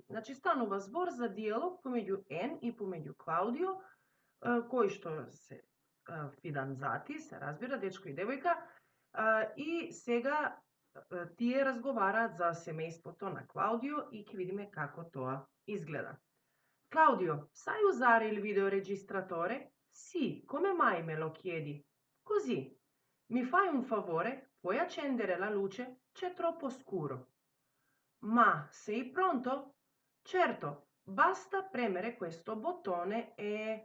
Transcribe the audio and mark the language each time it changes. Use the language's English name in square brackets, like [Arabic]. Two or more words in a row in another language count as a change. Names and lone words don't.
[Macedonian] Значи станува збор за диалог помеѓу Ен и помеѓу Клаудио, кои што се фиданзати, се разбира, дечко и девојка, и сега тие разговараат за семејството на Клаудио и ќе видиме како тоа изгледа. [Italian] Claudio, sai usare il videoregistratore? Sì, come mai me lo chiedi? Così. Mi fai un favore? Puoi accendere la luce? C'è troppo scuro. Ma sei pronto? Certo, basta premere questo bottone e...